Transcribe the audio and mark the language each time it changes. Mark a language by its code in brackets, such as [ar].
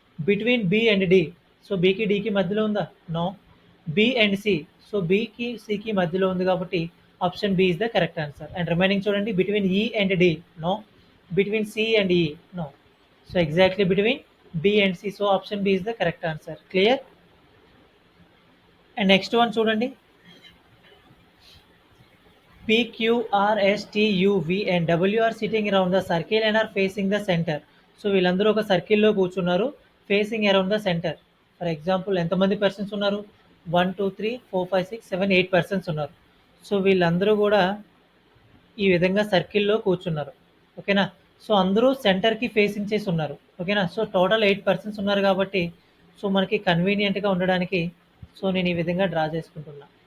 [en] Between B and D. [te] So బికి డికి మధ్యలో ఉందా? No. B and C. So బికి సికి మధ్యలో ఉంది కాబట్టి [en] Option B is the correct answer. And remaining చూడండి, between E and D. No. Between C and E. No. So exactly between B and C. So option B is the correct answer. Clear? And next one చూడండి, P, Q, R, S, T, U, V and W are sitting around the circle and are facing the center. [te] So వీళ్ళందరూ ఒక సర్కిల్లో కూర్చున్నారు, [en] Facing around the centre. [te] For example ఎంతమంది persons ఉన్నారు? 1 2 3 4 5 6 7 8 persons ఉన్నారు. So వీళ్ళందరూ కూడా ఈ విధంగా సర్కిల్లో కూర్చున్నారు. ఓకేనా. సో అందరూ సెంటర్కి ఫేసింగ్ చేసి ఉన్నారు. ఓకేనా. సో టోటల్ 8 పర్సన్స్ ఉన్నారు కాబట్టి సో మనకి కన్వీనియంట్గా ఉండడానికి సో నేను ఈ విధంగా డ్రా చేసుకుంటున్నా.